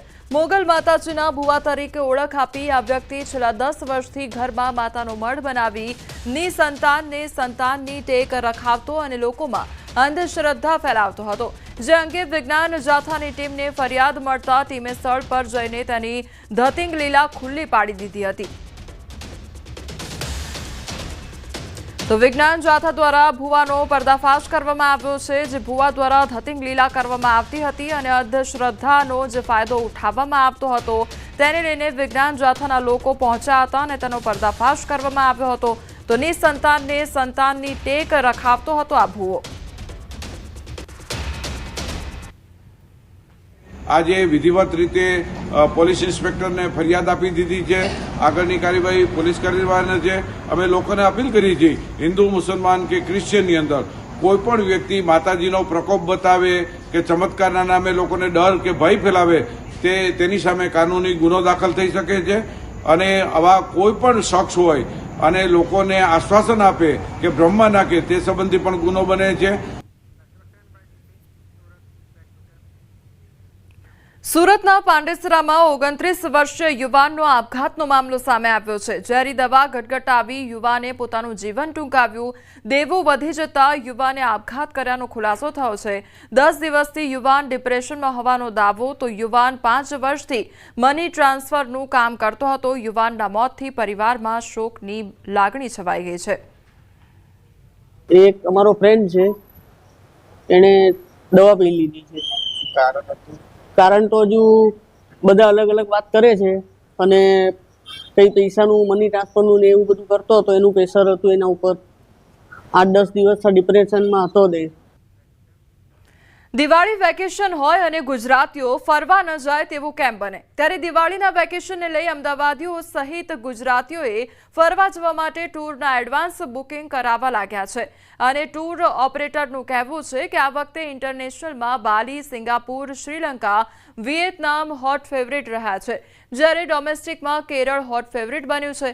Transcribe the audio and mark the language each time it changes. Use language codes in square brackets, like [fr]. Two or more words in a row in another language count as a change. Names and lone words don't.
[gu] મોગલ માતાજીના ભુવા તરીકે ઓળખ આપી આ વ્યક્તિ છેલ્લા 10 વર્ષથી ઘરમાં માતાનો મઢ બનાવી નિસંતાનને સંતાનની ટેક રખાવતો અને લોકોમાં અંધશ્રદ્ધા ફેલાવતો હતો, જે અંગે વિજ્ઞાન જાથાની ટીમને ફરિયાદ મળતા ટીમે સ્થળ પર જઈને તેની ધતિંગ લીલા ખુલ્લી પાડી દીધી હતી। તો વિજ્ઞાન જાથા દ્વારા ભુવાનો પર્દાફાશ કરવામાં આવ્યો છે, જે ભુવા દ્વારા ધતિંગ લીલા કરવામાં આવતી હતી અને અંધશ્રદ્ધાનો જે ફાયદો ઉઠાવવામાં આવતો હતો તેને લઈને વિજ્ઞાન જાથાના લોકો પહોંચ્યા હતા અને તેનો પર્દાફાશ કરવામાં આવ્યો હતો। તો નિસંતાનને સંતાનની ટેક રખાવતો હતો આ ભુવો। આજ વિધિવત રીતે [en] police inspector [gu] ને ફરિયાદ આપી દીધી છે। આગળની કાર્યવાહી પોલીસ કરવાની છે। અમે લોકોને અપીલ કરી છે હિંદુ મુસલમાન કે ક્રિશ્ચિયન અંદર કોઈપણ વ્યક્તિ માતાજીનો પ્રકોપ બતાવે કે ચમત્કારના નામે લોકોને ડર કે ભય ફેલાવે તેની સામે કાનૂની ગુનો દાખલ થઈ શકે છે। અને આવા કોઈપણ શખ્સ હોય અને લોકોને આશ્વાસન આપે કે બ્રહ્મા નાખે તે સંબંધી પણ ગુનો બને છે। सूरतना પાંડેસરામાં 29 વર્ષીય યુવાનનો આપઘાતનો મામલો સામે આવ્યો છે। ઝેરી દવા ગટગટાવી યુવાને પોતાનું જીવન ટૂંકાવ્યું। દેવું વધી જતા યુવાને આપઘાત કર્યાનો ખુલાસો થયો છે। 10 દિવસથી યુવાન ડિપ્રેશનમાં હોવાનો દાવો। તો યુવાન 5 વર્ષથી [en] money transfer [gu] કામ કરતો હતો। યુવાનના મોતથી પરિવારમાં શોકની લાગણી છવાઈ ગઈ છે। એક અમારો ફ્રેન્ડ છે, એણે દવા પી લીધી છે। કારણ તો હજુ બધા અલગ અલગ બાત કરે છે અને કઈ પૈસાનું [en] money transfer [gu] ને એવું બધું કરતો તો એનું પ્રેશર હતું એના ઉપર 8-10 દિવસ ડિપ્રેશનમાં હતો। दिवाળી વેકેશન હોય અને ગુજરાતીઓ ફરવા ન જાય તેવું કેમ બને? ત્યારે દિવાળીના વેકેશનને લઈ અમદાવાદીઓ સહિત ગુજરાતીઓએ ફરવા જવા માટે ટૂરના [en] advance booking [gu] કરાવવા લાગ્યા છે અને [en] tour operator [gu] કહેવું છે કે આ વખતે ઇન્ટરનેશનલમાં બાલી, સિંગાપુર, શ્રીલંકા, વિયેતનામ [en] hot favorite [gu] રહ્યા છે, જ્યારે ડોમેસ્ટિકમાં કેરળ [en] hot favorite [gu] બન્યું છે।